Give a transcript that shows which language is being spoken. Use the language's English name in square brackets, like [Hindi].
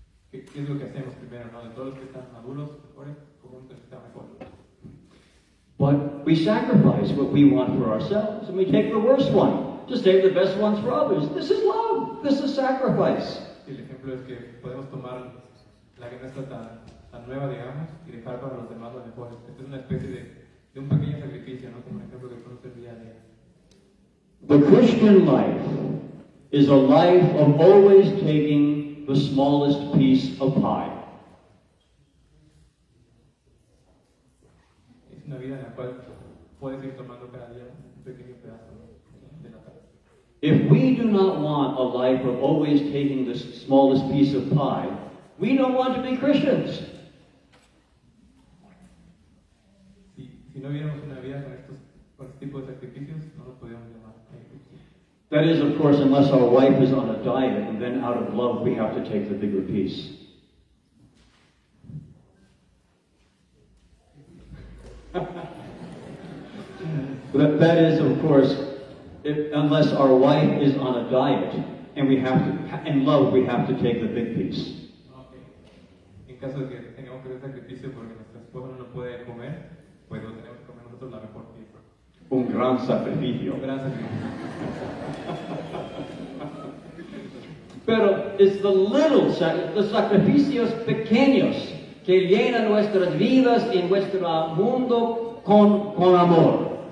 [Spanish] ¿Qué es lo que hacemos primero, no? De todos los que están maduros, mejores, ¿cómo está mejor? [English] But we sacrifice what we want for ourselves and we take the worst one to save the best ones for others. This is love. This is sacrifice. [Spanish] El ejemplo es que podemos tomar la que no está tan nueva, digamos, y dejar para los demás lo mejor. Esta es una especie de un pequeño sacrificio, ¿no? Como un ejemplo que podemos hacer día a día. [English] The Christian life is a life of always taking the smallest piece of pie. [Spanish] Es una vida en la cual puedes ir tomando cada día un pequeño pedazo de la tarde. [English] If we do not want a life of always taking the smallest piece of pie, we don't want to be Christians. [Spanish] Si no viviéramos una vida con este tipo de sacrificios, no nos podríamos llamar cristianos. [English] That is, of course, unless our wife is on a diet, and then out of love we have to take the bigger piece. That is, of course, unless our wife is on a diet, and we have to, in love, we have to take the big piece. Okay. [Spanish] En caso de que tengamos que hacer sacrificio porque nuestra esposa no puede comer, pues lo tenemos que comer nosotros la mejor pieza. Un gran sacrificio. Un gran sacrificio. Pero es los sacrificios pequeños que llenan nuestras vidas y nuestro mundo con amor.